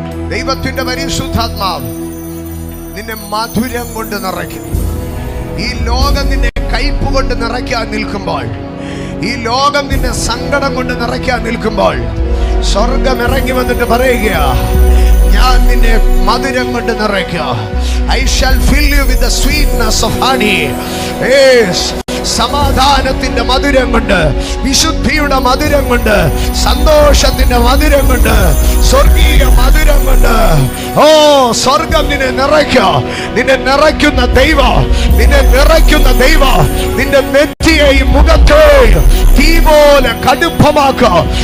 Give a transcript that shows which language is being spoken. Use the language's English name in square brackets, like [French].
[Malayalam] ദൈവത്തിന്റെ പരിശുദ്ധാത്മാവ് നിന്നെ മധുരം കൊണ്ട് നിറയ്ക്കും. ഈ ലോകം നിന്നെ കയ്പ് കൊണ്ട് നിറയ്ക്കാൻ നിൽക്കുമ്പോൾ, ഈ ലോകം നിന്നെ സങ്കടം കൊണ്ട് നിറയ്ക്കാൻ നിൽക്കുമ്പോൾ, സ്വർഗം ഇറങ്ങി വന്നിട്ട് പറയുക, ഞാൻ നിന്നെ മധുരം കൊണ്ട് നിറയ്ക്കുക. [English] I shall fill you with the sweetness of honey. Yes. [Malayalam] സമാധാനത്തിന്റെ മധുരം കൊണ്ട്, വിശുദ്ധിയുടെ മധുരം കൊണ്ട്, സന്തോഷത്തിന്റെ മധുരം കൊണ്ട്, സ്വർഗീയ മധുരം കൊണ്ട്. ഓ, സ്വർഗം നിന്നെ നിറയ്ക്കുക. നിന്നെ നിറയ്ക്കുന്ന ദൈവം, നിന്നെ നിറയ്ക്കുന്ന ദൈവം നിന്റെ നെറ്റിയെയും മുഖത്തെയും തീ പോലെ കടുപ്പമാക്കുക.